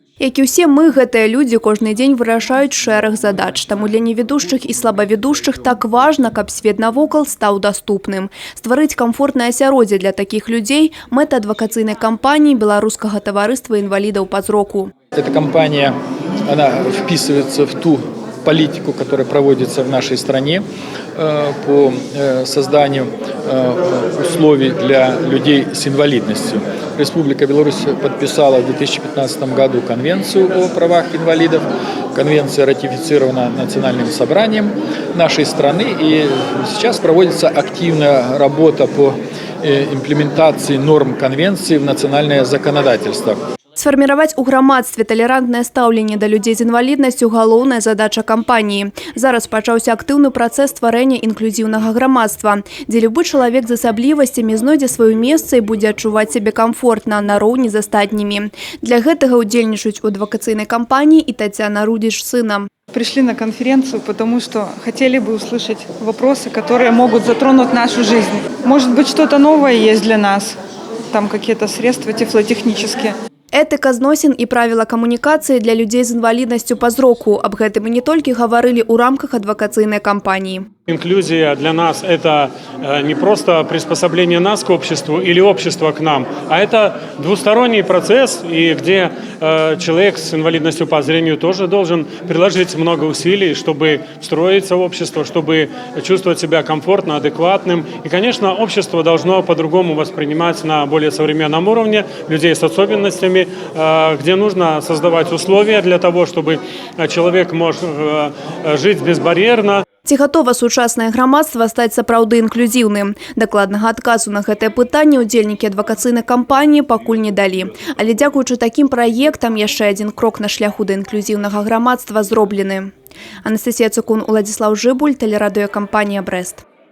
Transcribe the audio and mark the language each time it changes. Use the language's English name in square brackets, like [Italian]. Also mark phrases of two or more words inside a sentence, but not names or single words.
[Belarusian] Як і ўсе мы, гэтыя людзі кожны дзень вырашаюць шэраг задач. Таму для неведушчых і слабаведушчых так важна, каб свет навокал стаў даступным. Стварыць камфортнае асяроддзе для такіх людзей – мэта адвакацыйнай кампаніі Беларускага таварыства інвалідаў па зроку. [Russian] Эта кампания, она вписывается в ту политику, которая проводится в нашей стране по созданию условий для людей с инвалидностью. Республика Беларусь подписала в 2015 году Конвенцию о правах инвалидов. Конвенция ратифицирована Национальным собранием нашей страны, и сейчас проводится активная работа по имплементации норм Конвенции в национальное законодательство. [Belarusian] Сфарміраваць у грамадстве талерантнае стаўленне да людзей з інваліднасцю – галоўная задача кампаніі. Зараз пачаўся актыўны працэс стварэння інклюзіўнага грамадства, дзе любы чалавек з асаблівасцямі знойдзе сваё месца і будзе адчуваць сябе камфортна нароўні з астатнімі. Для гэтага ўдзельнічаюць у адвакацыйнай кампаніі і Татьяна Рудзіч з сынам. [Russian] Пришли на конференцию, потому что хотели бы услышать вопросы, которые могут затронуть нашу жизнь. Может быть, что-то новое есть для нас, там какие-то средства тифлотехнические. [Belarusian] Этыка зносін і правіла камунікацыі для людзей з інваліднасцю па зроку. Аб гэтым і не толькі гаварылі ў рамках адвакацыйнай кампаніі. [Russian] Инклюзия для нас – это не просто приспособление нас к обществу или общество к нам, а это двусторонний процесс, и где человек с инвалидностью по зрению тоже должен приложить много усилий, чтобы встроиться в общество, чтобы чувствовать себя комфортно, адекватным. И, конечно, общество должно по-другому воспринимать на более современном уровне людей с особенностями, где нужно создавать условия для того, чтобы человек мог жить безбарьерно. [Belarusian] Ці гатова сучаснае грамадства стаць сапраўды інклюзіўным? Дакладнага адказу на гэтае пытанне ўдзельнікі адвакацыйнай кампаніі пакуль не далі. Але дзякуючы такім праектам яшчэ адзін крок на шляху да інклюзіўнага грамадства зроблены. Анастасія Цукун, Уладзіслаў Жыбуль, тэлерадыёкампанія «Брэст».